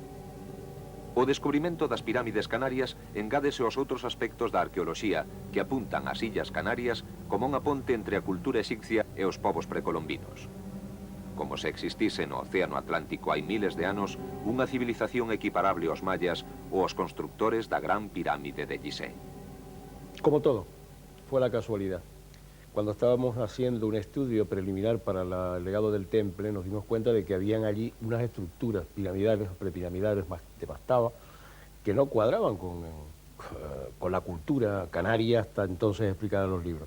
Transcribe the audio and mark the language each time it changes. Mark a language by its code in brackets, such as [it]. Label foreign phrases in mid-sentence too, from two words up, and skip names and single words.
[gl] O descubrimento das pirámides canarias engádese aos outros aspectos da arqueoloxía que apuntan ás Illas Canarias como unha ponte entre a cultura exipcia e os povos precolombinos. Como se existise no Océano Atlántico hai miles de anos unha civilización equiparable aos mayas ou aos constructores da Gran Pirámide de Gizeh. [es] Como todo, fue la casualidad. Cuando estábamos haciendo un estudio preliminar para el legado del Temple, nos dimos cuenta de que habían allí unas estructuras piramidales o prepiramidales de mastaba que no cuadraban con la cultura canaria hasta entonces explicada en los libros.